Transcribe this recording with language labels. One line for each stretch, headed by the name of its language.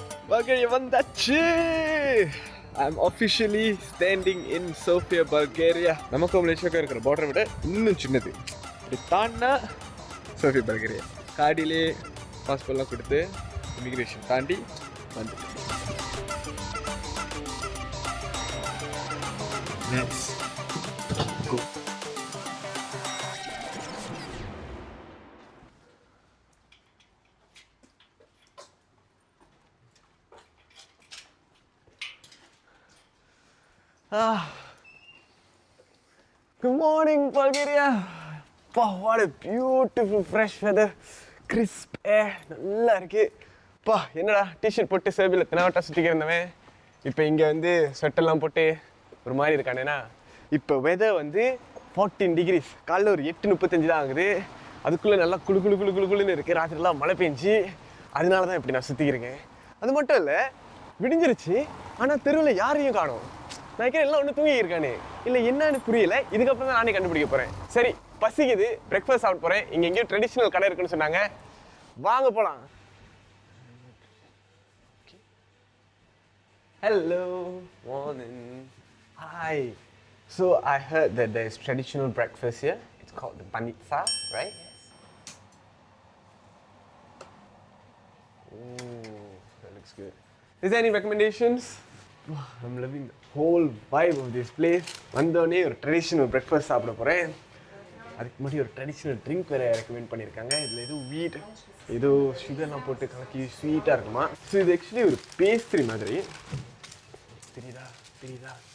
Tamil: Bulgaria வந்தாச்சு.
English: I'm officially standing in Sofia, Bulgaria.
Tamil: நமக்கு மலேசியாவுக்கு இருக்கிற பார்டரை விட இன்னும் சின்னது. இப்படி தாண்டினா சோஃபியா பல்கேரியா. காடியிலே பாஸ்போர்ட்லாம் கொடுத்து இமிக்ரேஷன் தாண்டி வந்துட்டு.
English: Let's go. Good morning, Bulgaria. Wow, what a beautiful fresh weather. Crisp air.
Tamil: நல்லா இருக்கு. பா, என்னடா டிஷர்ட் போட்டு சேபில் தினாவட்டா சுற்றிக்க இருந்தவன் இப்போ இங்கே வந்து ஸ்வெட்டெல்லாம் போட்டு ஒரு மாதிரி இருக்கானேனா. இப்போ வெதர் வந்து 14 degrees. காலைல ஒரு 8:35 தான் ஆகுது. அதுக்குள்ளே நல்லா குளு குளு குளு குளு குளுன்னு இருக்குது. ராத்திரிலாம் மழை பெஞ்சு, அதனால தான் இப்படி நான் சுற்றிக்கிறேங்க. அது மட்டும் இல்லை, விடிஞ்சிருச்சு, ஆனால் தெருவில் யாரையும் காணோம். நான் எல்லாம் ஒன்று தூங்கி இருக்கானே, இல்லை என்னன்னு புரியல. இதுக்கப்புறம் தான் நானே கண்டுபிடிக்க போகிறேன். சரி, பசிக்குது, பிரேக்ஃபாஸ்ட் சாப்பிட போகிறேன். இங்கே எங்கேயும் ட்ரெடிஷ்னல் கடை இருக்குன்னு சொன்னாங்க, வாங்க போகலாம்.
English: Hello, morning. Hi. So I heard that there is traditional breakfast here. It's called the banitsa, right? Yes. Ooh, that looks good. Is there any recommendations? I'm loving the whole vibe of this place.
Tamil: வந்தோடனே ஒரு traditional breakfast சாப்பிட போகிறேன். அதுக்கு முன்னாடி ஒரு traditional drink வேறு recommend பண்ணியிருக்காங்க. இதில் ஏதோ வீட், ஏதோ சுகர்லாம் போட்டு கலக்கி ஸ்வீட்டாக இருக்குமா. ஸோ இது ஆக்சுவலி ஒரு பேஸ்ட்ரி மாதிரி. தெரியுதா தெரியுதா?